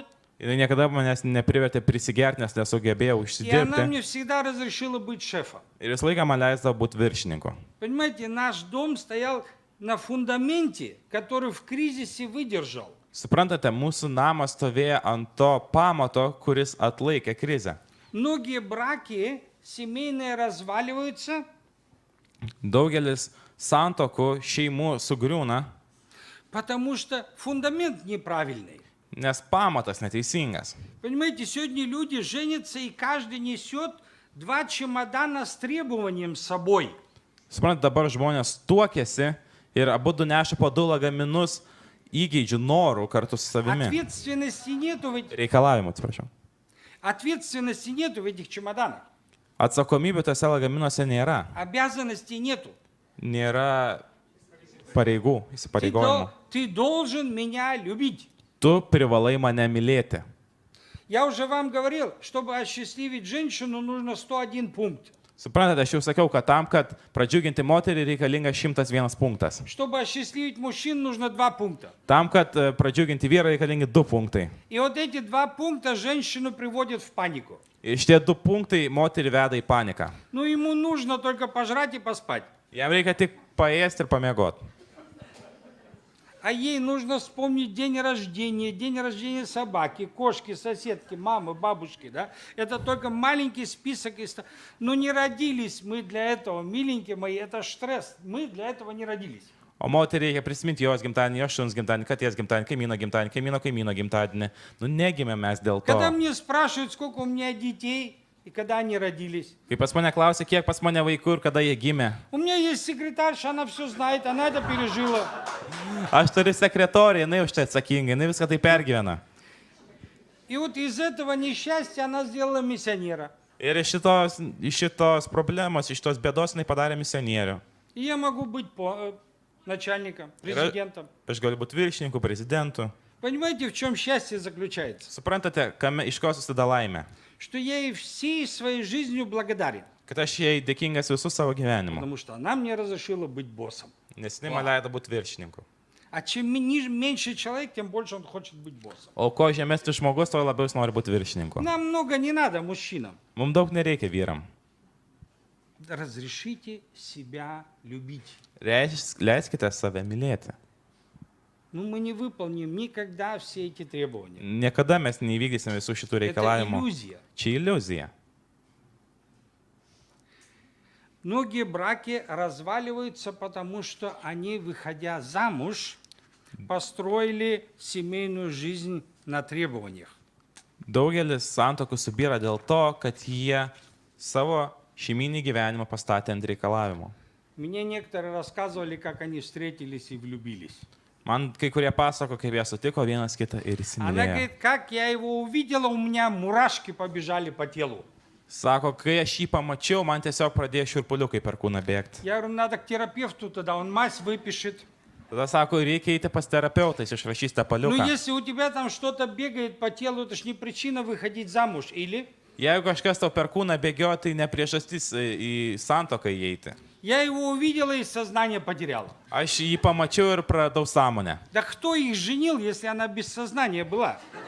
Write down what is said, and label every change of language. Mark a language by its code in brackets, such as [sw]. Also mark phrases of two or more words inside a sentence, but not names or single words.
[lt] Jinai niekada manęs neprivertė prisigerti, nes nesugebėjau [ru] И она [lt] užsidirbti. [ru] мне всегда разрешила быть шефом. [lt] Ir visą laiką man leisdavo būti viršininku. [ru] Понимаете, наш дом стоял на фундаменте, который в кризисе выдержал. [lt] Suprantate, mūsų namas stovėjo ant to pamato, kuris atlaikė krizę. [ru] Многие браки семейные разваливаются, [lt] Daugelis santokų šeimų sugriūna, [ru] потому что фундамент неправильный. [lt] nes pamatas neteisingas. [ru] Понимаете, сегодня люди женятся, и каждый несет 2 чемодана с требованием с собой. [lt] Suprantate, dabar žmonės tuokėsi ir abu du neša po 2 lagaminus įgeidžių norų kartu su savimi. [ru] Ответственности нету [lt] Reikalavimų, atsiprašau. [ru] ответственности нету в этих чемоданах. [lt] Atsakomybė tose lagaminuose nėra. [ru] Обязанностей нету. [lt] Nėra pareigų, įsipareigojimų. [ru] Ты должен меня любить. [lt] Tu privalai mane mylėti. [ru] Я уже вам говорил, чтобы осчастливить женщину, нужно 101 пункт. [lt] Suprantate, aš jau sakiau, kad tam, kad pradžiuginti moterį reikalinga 101 punktas. [ru] Чтобы осчастливить мужчин, нужно 2 пункта. [lt] Tam, kad pradžiuginti vyrą reikalingi 2 punktai. [ru] И вот эти 2 пункта женщину приводят в панику. [lt] Ir šitie 2 punktai moterį veda į paniką. [ru] Ну, ему нужно только пожрать и поспать. [lt] Jam reikia tik paėsti ir pamiegoti. [ru] А ей нужно вспомнить день рождения собаки, кошки, соседки, мамы, бабушки, да? Это только маленький список. Но не родились мы для этого, миленькие мои, это стресс. Мы для этого не родились. [lt] O moteriai reikia prisiminti jos gimtadienį, jos šuns gimtadienį, katės gimtadienį, kaimyno gimtadienį. Nu, negimė mes dėl to. [ru] Когда мне спрашивают, сколько у меня детей и когда они родились. [lt] Kai pas mane klausia, kiek pas mane vaikų ir kada jie gimė. [ru] У меня есть секретарша, она все знает, она это пережила. [lt] Aš turiu sekretoriją, jinai už tai atsakinga, jinai viską tai pergyvena. [ru] И вот из этого несчастья она сделала миссионера. [lt] Ir iš šitos problemos, iš šitos bėdos jinai padarė misionierių. [ru] И я могу быть начальником, президентом. [lt] Aš galiu būti viršininku, prezidentu. [ru] Понимаете, в чем счастье заключается? [lt] Suprantate, iš ko susideda laimė? [ru] Что я ей всей своей жизнью благодарен. [lt] Kad aš jai dėkingas visų savo gyvenimu. [ru] Потому что она мне разрешила быть боссом. [lt] Nes jinai man leido būti viršininku. [ru] А чем меньше человек, тем больше он хочет быть боссом. [lt] O ko žemesnis žmogus, to labiau jis nori būti viršininku. [ru] Нам много не надо мужчинам. [lt] Mums daug nereikia vyram. [ru] Разрешите себя любить. [lt] Leiskite save mylėti. [ru] Ну, мы не выполним никогда все эти требования. [lt] Niekada mes neįvykdysim visų šitų [ru] Это [lt] reikalavimų. [ru] иллюзия. [lt] Čia iliuzija. [ru] Многие браки разваливаются, потому что они, выходя замуж, построили семейную жизнь на требованиях. [lt] Daugelis santokų subyra dėl to, kad jie savo šeiminį gyvenimą pastatė ant reikalavimų. [ru] Мне некоторые рассказывали, как они встретились и влюбились. [lt] Man kai kurie pasako, kaip jie sutiko vienas kitą ir [ru] Она [lt] įsimylėjo. [ru] говорит, как я его увидела, у меня мурашки побежали по телу. [lt] Sako, kai aš jį pamačiau, man tiesiog pradėjo šiurpuliukai per kūną bėgti. [ru] Я говорю, надо к терапевту тогда, он мазь выпишет. [lt] Tada sako, reikia eiti pas terapeutą, jis išrašys tą [ru] Но [lt] paliuką. [ru] если у тебя там что-то бегает по телу, это ж не причина выходить замуж, или? [lt] Jeigu kažkas tau per kūną bėgioja, tai ne priežastis į santoką įeiti. [ru] Я его увидела и сознание потеряла. [lt] Aš jį pamačiau ir pradau sąmonę. [ru] Да кто их женил, если она без сознания была?